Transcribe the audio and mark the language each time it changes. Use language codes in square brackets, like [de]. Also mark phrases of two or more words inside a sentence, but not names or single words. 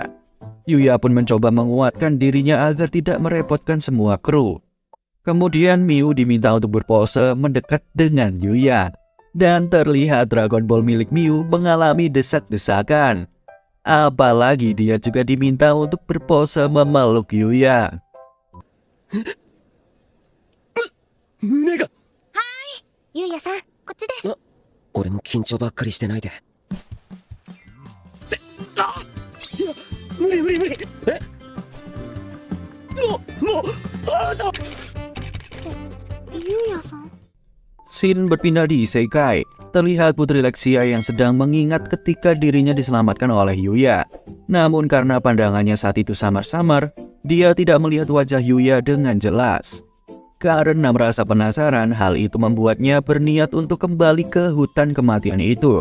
[id] Yuya pun mencoba menguatkan dirinya agar tidak merepotkan semua kru. Kemudian Miu diminta untuk berpose mendekat dengan Yuya. Dan terlihat Dragon Ball milik Miu mengalami desak-desakan. Apalagi dia juga diminta untuk berpose memeluk Yuya. [ja] 胸がゆうやさん、こっちです。俺も緊張ばっかりしてないで。いや、無理無理無理。もうあーだ。ゆうやさん。 [id] Scene berpindah di Isekai. Terlihat Putri Lexia yang sedang mengingat ketika dirinya diselamatkan oleh Yuya. Namun karena pandangannya saat itu samar-samar, dia tidak melihat wajah Yuya dengan jelas. Karena merasa penasaran, hal itu membuatnya berniat untuk kembali ke hutan kematian itu.